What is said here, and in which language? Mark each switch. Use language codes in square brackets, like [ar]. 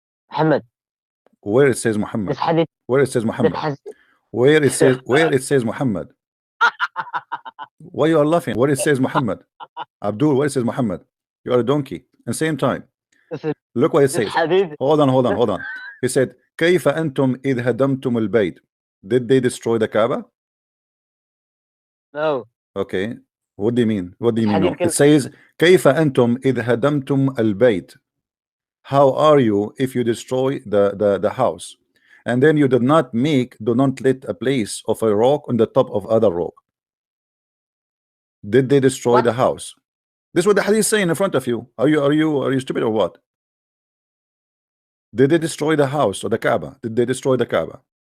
[en] Muhammad. Where it says Muhammad? This hadith. Where it says Muhammad? Where it says Muhammad? Why you are laughing? Where it says Muhammad? Abdul, where it says Muhammad? You are a donkey. And same time, look what it says. Hadith. Hold on. He said, [ar] كيف أنتم إذ هدمتم البيت? [en] Did they destroy the Kaaba? No. Okay. What do you mean? What do you mean? No. Can... It says, [ar] كيف أنتم إذ هدمتم البيت? [en] How are you if you destroy the house? And then you do not let a place of a rock on the top of other rock. Did they destroy the house? This is what the hadith is saying in front of you. Are you stupid or what? Did they destroy the house or the Kaaba? Did they destroy the Kaaba?